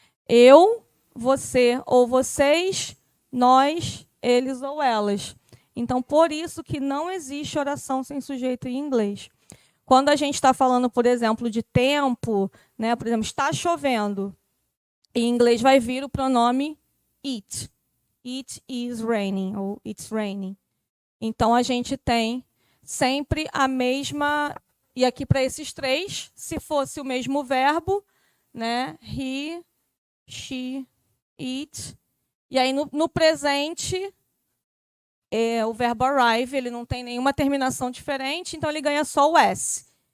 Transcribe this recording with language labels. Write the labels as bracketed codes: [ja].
[pt] Eu, você ou vocês, nós, eles ou elas. Então, por isso que não existe oração sem sujeito em inglês. Quando a gente está falando, por exemplo, de tempo, né, por exemplo, está chovendo, em inglês vai vir o pronome it. [en] It is raining, [pt] ou [en] it's raining. [pt] Então, a gente tem sempre a mesma... E aqui, para esses três, se fosse o mesmo verbo, né? [en] He, she, it. [pt] E aí, no presente, o verbo arrive, ele não tem nenhuma terminação diferente, então ele ganha só o S.